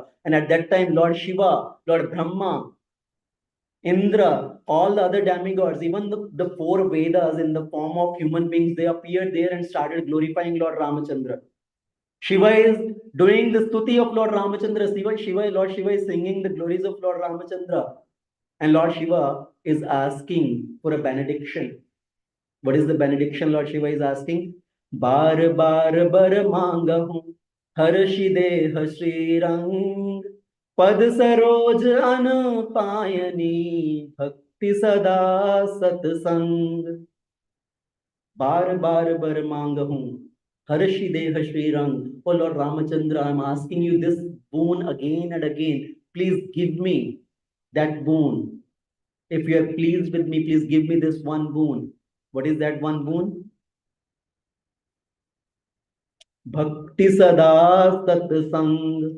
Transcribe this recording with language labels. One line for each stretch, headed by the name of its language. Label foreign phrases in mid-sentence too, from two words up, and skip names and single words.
English: And at that time, Lord Shiva, Lord Brahma, Indra, all the other demigods, even the four Vedas in the form of human beings, they appeared there and started glorifying Lord Ramachandra. Shiva is doing the stuti of Lord Ramachandra. Lord Shiva is singing the glories of Lord Ramachandra. And Lord Shiva is asking for a benediction. What is the benediction Lord Shiva is asking?
Awadhi: बार बार बर मांगउँ हरषि देहु श्री रंग पद सरोज अन पायनी भगति सदा सतसंग. बार बार बर मांगउँ हरषि देहु श्री रंग.
English: Oh Lord Ramachandra, I am asking you this boon again and again. Please give me that boon. If you are pleased with me, please give me this one boon. What is that one boon?
Awadhi: भगति सदा सतसंग.